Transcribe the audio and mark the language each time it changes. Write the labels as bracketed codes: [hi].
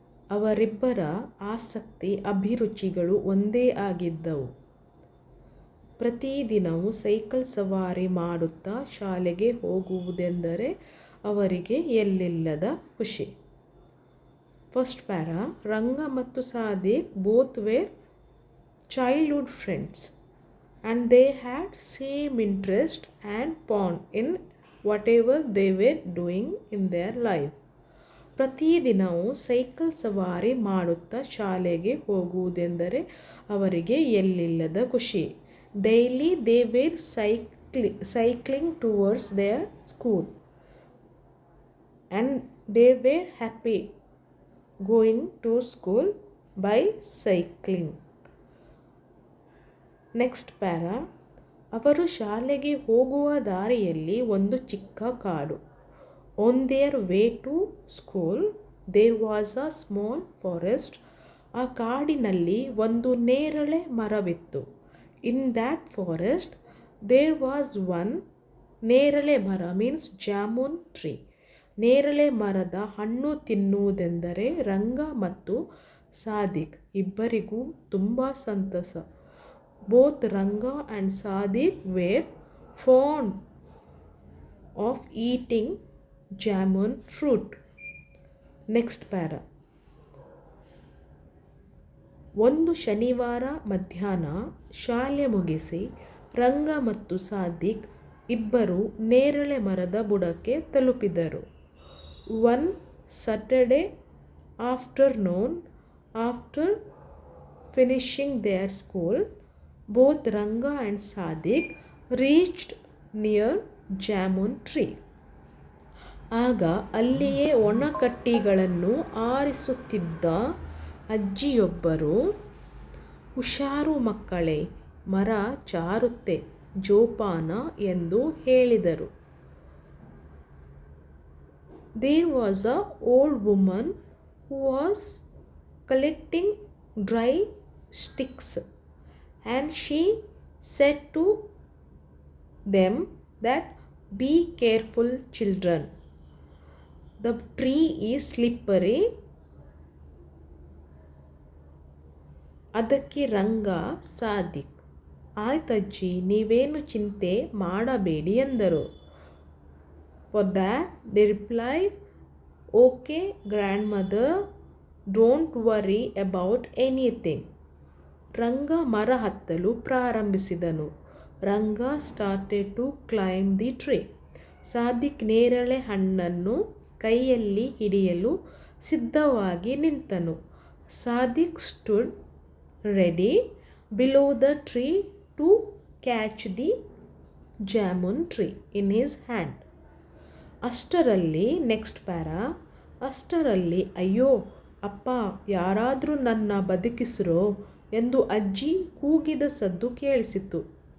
[kn] ಅವರಿಬ್ಬರ ಆಸಕ್ತಿ ಅಭಿರುಚಿಗಳು ಒಂದೇ ಆಗಿದ್ದವು. ಪ್ರತಿದಿನವೂ ಸೈಕಲ್ ಸವಾರಿ ಮಾಡುತ್ತಾ ಶಾಲೆಗೆ ಹೋಗುವುದೆಂದರೆ ಅವರಿಗೆ ಎಲ್ಲಿಲ್ಲದ ಖುಷಿ. [en] First para. Ranga ಮತ್ತು Sadik both were childhood friends and they had same interest and bond in whatever they were doing in their life. [kn] ಪ್ರತಿದಿನವೂ ಸೈಕಲ್ ಸವಾರಿ ಮಾಡುತ್ತಾ ಶಾಲೆಗೆ ಹೋಗುವುದೆಂದರೆ ಅವರಿಗೆ ಎಲ್ಲಿಲ್ಲದ ಖುಷಿ. [en] Daily they were cycling towards their school and they were happy going to school by cycling. Next para. [kn] ಅವರು ಶಾಲೆಗೆ ಹೋಗುವ ದಾರಿಯಲ್ಲಿ ಒಂದು ಚಿಕ್ಕ ಕಾಡು. [en] On their way to school there was a small forest. [kn] ಆ ಕಾಡಿನಲ್ಲಿ ಒಂದು ನೇರಳೆ ಮರವಿತ್ತು. [en] In that forest there was one. ನೇರಳೆ ಮರ means jamun tree. [kn] ನೇರಳೆ ಮರದ ಹಣ್ಣು ತಿನ್ನುವುದೆಂದರೆ ರಂಗ ಮತ್ತು ಸಾದಿಕ್ ಇಬ್ಬರಿಗೂ ತುಂಬ ಸಂತಸ. [en] Both Ranga and Sadik were fond of eating jamun fruit. Next para. [kn] ಒಂದು ಶನಿವಾರ ಮಧ್ಯಾಹ್ನ ಶಾಲೆ ಮುಗಿಸಿ ರಂಗ ಮತ್ತು ಸಾದಿಕ್ ಇಬ್ಬರು ನೇರಳೆ ಮರದ ಬುಡಕ್ಕೆ ತಲುಪಿದರು. [en] One Saturday afternoon, after finishing their school, both Ranga and Sadik reached near jamun tree. [kn] ಆಗ ಅಲ್ಲಿಯೇ ಒಣಕಟ್ಟಿಗಳನ್ನು ಆರಿಸುತ್ತಿದ್ದ ಅಜ್ಜಿಯೊಬ್ಬರು, ಹುಷಾರು ಮಕ್ಕಳೇ, ಮರ ಜಾರುತ್ತೆ, ಜೋಪಾನ ಎಂದು ಹೇಳಿದರು. [en] There was an old woman who was collecting dry sticks and she said to them that, "Be careful, children. The tree is slippery." [kn] ಅದಕ್ಕೆ ರಂಗ ಸಾದಿಕ್, ಆಯ್ತಜ್ಜಿ, ನೀವೇನು ಚಿಂತೆ ಮಾಡಬೇಡಿ ಎಂದರು. [en] For that they replied, "Okay, grandmother, don't worry about anything." [kn] ರಂಗ ಮರ ಹತ್ತಲು ಪ್ರಾರಂಭಿಸಿದನು. [en] Ranga started to climb the tree. [kn] Sadiq ನೇರಳೆ ಹಣ್ಣನ್ನು ಕೈಯಲ್ಲಿ ಹಿಡಿಯಲು ಸಿದ್ಧವಾಗಿ ನಿಂತನು. [en] Sadiq stood ready below the tree to catch the jamun tree in his hand. ಅಷ್ಟರಲ್ಲಿ next para. [kn] ಅಷ್ಟರಲ್ಲಿ ಅಯ್ಯೋ ಅಪ್ಪ, ಯಾರಾದರೂ ನನ್ನ ಬದುಕಿಸ್ರೋ ಎಂದು ಅಜ್ಜಿ ಕೂಗಿದ ಸದ್ದು ಕೇಳಿಸಿತು.